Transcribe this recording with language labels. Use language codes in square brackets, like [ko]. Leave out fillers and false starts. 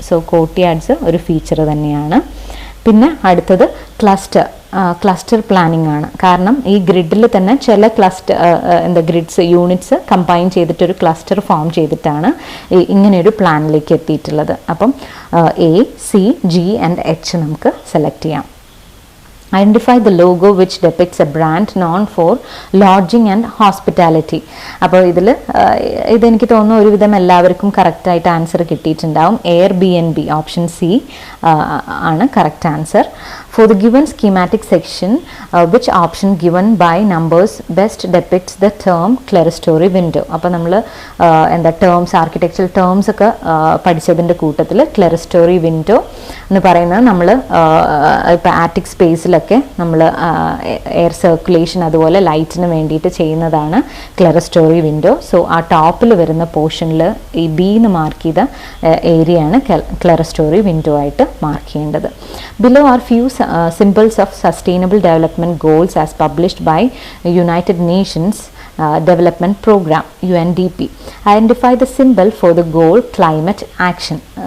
[ml] So കോർട്ട്യാർഡ്സ് ഒരു feature തന്നെയാണ്. പിന്നെ അടുത്തത് ക്ലസ്റ്റർ പ്ലാനിങ് ആണ്. കാരണം ഈ ഗ്രിഡിൽ തന്നെ ചില grids units combine ചെയ്തിട്ടൊരു cluster form ചെയ്തിട്ടാണ് ഇങ്ങനെയൊരു പ്ലാനിലേക്ക് എത്തിയിട്ടുള്ളത്. അപ്പം A, C, G and H നമുക്ക് സെലക്ട് ചെയ്യാം. [en] Identify the logo which depicts a brand known for lodging and hospitality. [ml] അപ്പോൾ ഇതെനിക്ക് തോന്നുന്നു ഒരുവിധം എല്ലാവർക്കും കറക്റ്റായിട്ട് ആൻസർ കിട്ടിയിട്ടുണ്ടാവും. Airbnb, ഓപ്ഷൻ സി ആണ് correct answer. [en] For the given schematic section, which option given by numbers best depicts the term clerestory window? [ml] അപ്പോൾ നമ്മൾ എന്താ ടേംസ്, ആർക്കിടെക്ചറൽ ടേംസ് ഒക്കെ പഠിച്ചതിൻ്റെ കൂട്ടത്തിൽ ക്ലെറിസ്റ്റോറി വിൻഡോ എന്ന് പറയുന്നത് നമ്മൾ ഇപ്പോൾ ആറ്റിക് സ്പേസിലൊക്കെ നമ്മൾ എയർ സർക്കുലേഷൻ അതുപോലെ ലൈറ്റിന് വേണ്ടിയിട്ട് ചെയ്യുന്നതാണ് ക്ലെറിസ്റ്റോറി വിൻഡോ. സോ ആ ടോപ്പിൽ വരുന്ന പോർഷനിൽ ഈ ബി എന്ന് മാർക്ക് ചെയ്ത ഏരിയയാണ് ക്ലെറിസ്റ്റോറി വിൻഡോ ആയിട്ട് മാർക്ക് ചെയ്യേണ്ടത്. [en] Below are few symbols of sustainable development goals as published by United Nations Development Program UNDP. Identify the symbol for the goal climate action.